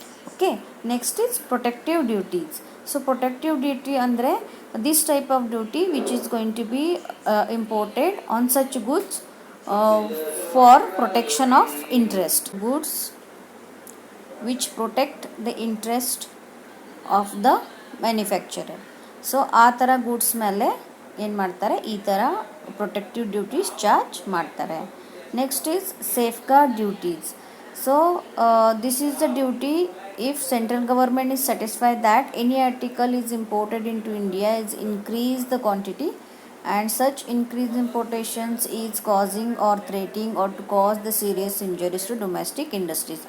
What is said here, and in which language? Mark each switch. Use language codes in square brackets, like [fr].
[en] Okay, next is protective duties. So protective duty andre this type of duty which is going to be imported on such goods for protection of interest, goods which protect the interest of the manufacturer. [kn] So ಆ ಥರ goods ಮೇಲೆ ಏನು ಮಾಡ್ತಾರೆ, ಈ ಥರ protective duties charge ಮಾಡ್ತಾರೆ. [en] Next is safeguard duties. So this is the duty if central government is satisfied that any article is imported into India is increase the quantity and such increased importations is causing or threatening or to cause the serious injuries to domestic industries.